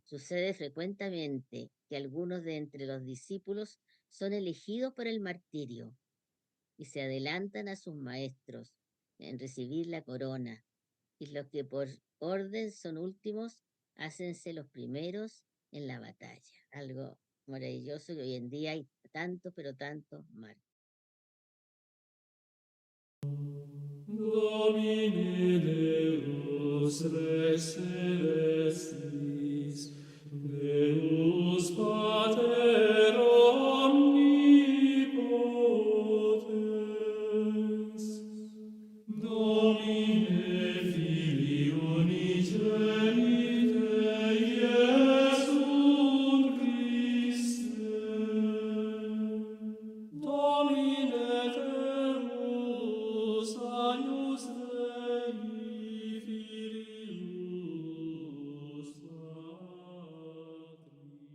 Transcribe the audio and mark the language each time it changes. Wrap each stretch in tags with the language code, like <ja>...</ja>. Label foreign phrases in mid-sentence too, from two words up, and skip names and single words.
<es>Sucede frecuentemente que algunos de entre los discípulos son elegidos por el martirio y se adelantan a sus maestros en recibir la corona, y los que por orden son últimos, hácense los primeros en la batalla. Algo maravilloso que hoy en día hay tanto, pero tanto mártires.</es> <la>Domine Deus Rex Celestis, Deus Pater omnipotens, Domine Filii unigenite Iesum Christe, Domine Deus agnus Dei filius Patris.</la>